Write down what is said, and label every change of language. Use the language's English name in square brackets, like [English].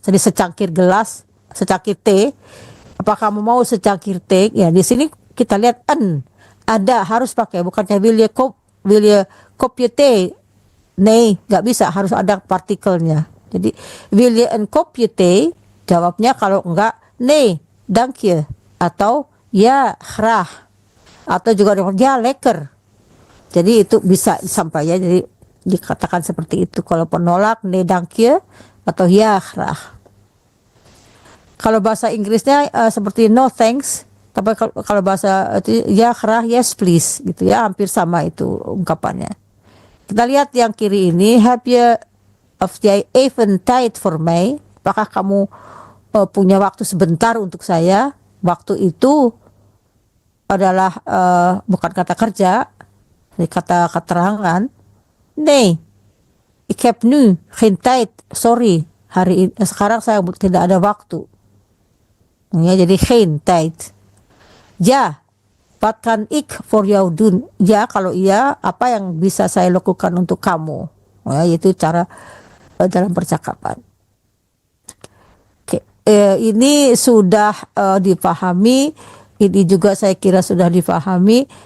[Indonesian] Jadi secangkir gelas, secangkir teh. Apakah kamu mau secangkir teh? Ya, di sini kita lihat ada, harus pakai, bukannya [Dutch] wil je kopje teh. [Indonesian] Nee, nggak bisa, harus ada partikelnya. Jadi [Dutch] wil je een kopje teh? [Indonesian] Jawabnya kalau enggak, [Dutch] nee, dank je, [Indonesian] atau ya, graag, atau juga ya, lekker. Jadi itu bisa disampaikan, jadi dikatakan seperti itu. Kalau penolak, [Dutch] nee, dank je, [Indonesian] atau ya, graag. Kalau bahasa Inggrisnya seperti [English] no thanks, [Indonesian] tapi kalau bahasa ya, graag, [English] yes please, [Indonesian] gitu ya, hampir sama itu ungkapannya. Kita lihat yang kiri ini, [Dutch] heb je of jij even tijd voor mij? [Indonesian] Apakah kamu punya waktu sebentar untuk saya? Waktu itu adalah bukan kata kerja, kata keterangan. [Dutch] Nee, ik heb nu geen tijd, sorry, [Indonesian] hari ini, sekarang saya tidak ada waktu. Ya, jadi geen tijd. [Dutch] Ja, wat kan ik voor jou doen? [Indonesian] Ya, kalau iya, apa yang bisa saya lakukan untuk kamu? Ya, itu cara dalam percakapan. Oke, ini sudah dipahami. Ini juga saya kira sudah dipahami.